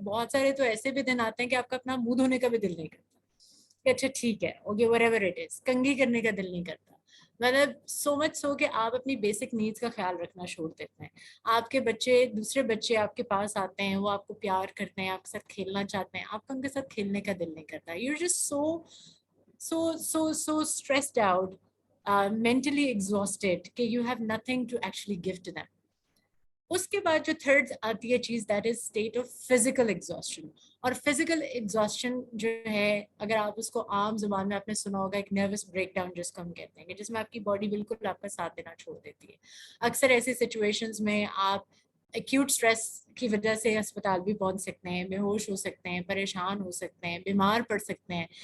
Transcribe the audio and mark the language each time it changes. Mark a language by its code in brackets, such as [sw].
[ur] بہت سارے تو ایسے بھی دن آتے ہیں کہ آپ کا اپنا منہ دھونے کا بھی دل نہیں کرتا کہ اچھا ٹھیک ہے [en] okay whatever it is, [ur] کنگھی کرنے کا دل نہیں کرتا. مطلب [en] so much so [ur] کہ آپ اپنی بیسک نیڈس کا خیال رکھنا چھوڑ دیتے ہیں. آپ کے بچے, دوسرے بچے آپ کے پاس آتے ہیں, وہ آپ کو پیار کرتے ہیں, آپ کے ساتھ کھیلنا چاہتے ہیں, آپ کا ان کے ساتھ کھیلنے کا دل نہیں کرتا. [en] You are just so stressed out, mentally exhausted کہ you have nothing to actually give to them. [ur] اس کے بعد جو تھرڈ آتی ہے چیز, [en] That is state of physical exhaustion. [ur] اور فزیکل ایگزاسشن جو ہے, اگر آپ اس کو عام زبان میں آپ نے سنا ہوگا, ایک نروس بریک ڈاؤن جس کو ہم کہتے ہیں, کہ جس میں آپ کی باڈی بالکل آپ کا ساتھ دینا چھوڑ دیتی ہے. اکثر ایسی سچویشنز میں آپ ایکیوٹ اسٹریس کی وجہ سے اسپتال بھی پہنچ سکتے ہیں, بے ہوش ہو سکتے ہیں, پریشان ہو سکتے ہیں, بیمار پڑ سکتے ہیں.